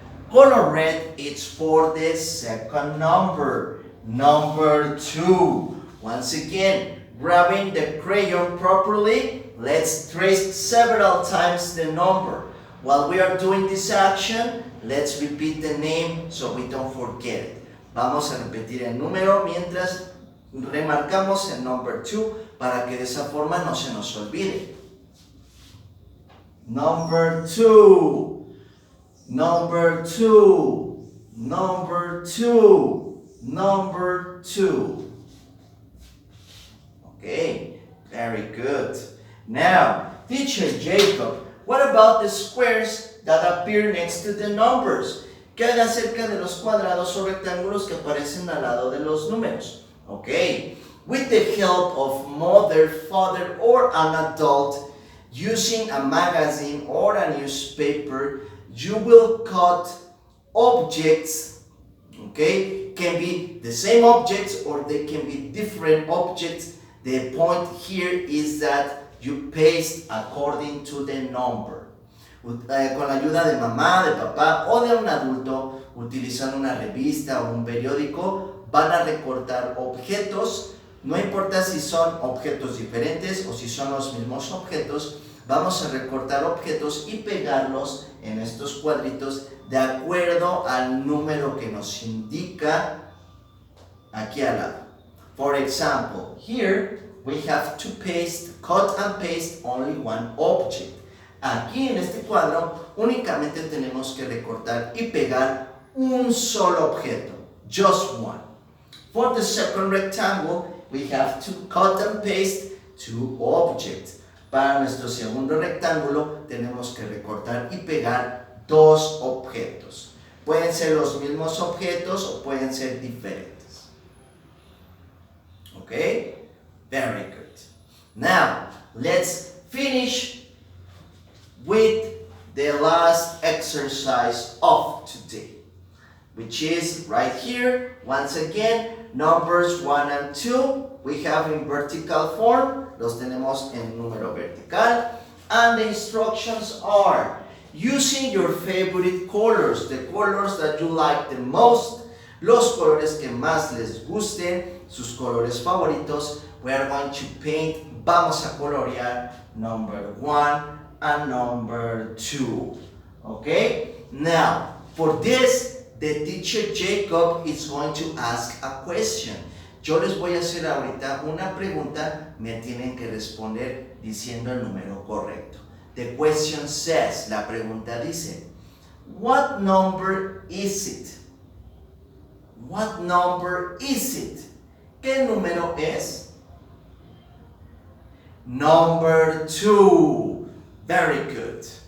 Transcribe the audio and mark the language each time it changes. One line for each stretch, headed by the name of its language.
English: Color red is for the second number, number 2. Once again, grabbing the crayon properly, let's trace several times the number. While we are doing this action, let's repeat the name so we don't forget it.
Spanish: Vamos a repetir el número mientras remarcamos el number 2 para que de esa forma no se nos olvide.
English: Number 2, number 2, number 2. number 2. Okay, very good. Now, teacher Jacob, what about the squares that appear next to the numbers?
Spanish: ¿Qué hay acerca de los cuadrados o rectángulos que aparecen al lado de los números?
English: Okay, with the help of mother, father, or an adult, using a magazine or a newspaper, you will cut objects, okay? Can be the same objects or they can be different objects. The point here is that you paste according to the number.
Spanish: Con la ayuda de mamá, de papá o de un adulto, utilizando una revista o un periódico, van a recortar objetos. No importa si son objetos diferentes o si son los mismos objetos, vamos a recortar objetos y pegarlos en estos cuadritos de acuerdo al número que nos indica aquí al lado.
English: For example, here we have to cut and paste only one object.
Spanish: Aquí en este cuadro únicamente tenemos que recortar y pegar un solo objeto,
English: just one. For the second rectangle, we have to cut and paste 2 objects.
Spanish: Para nuestro segundo rectángulo tenemos que recortar y pegar 2 objetos. Pueden ser los mismos objetos o pueden ser diferentes.
English: Okay? Very good. Now, let's finish with the last exercise of today, which is right here. Once again, numbers 1 and 2 we have in vertical form.
Spanish: Los tenemos en número vertical.
English: And the instructions are using your favorite colors, the colors that you like the most,
Spanish: los colores que más les gusten, sus colores favoritos.
English: We are going to paint,
Spanish: vamos a colorear
English: number 1 and number 2. Okay? Now, for this, the teacher Jacob is going to ask a question.
Spanish: Yo les voy a hacer ahorita una pregunta, me tienen que responder diciendo el número correcto.
English: The question says,
Spanish: la pregunta dice,
English: what number is it? What number is it?
Spanish: ¿Qué número es?
English: Number 2. Very good.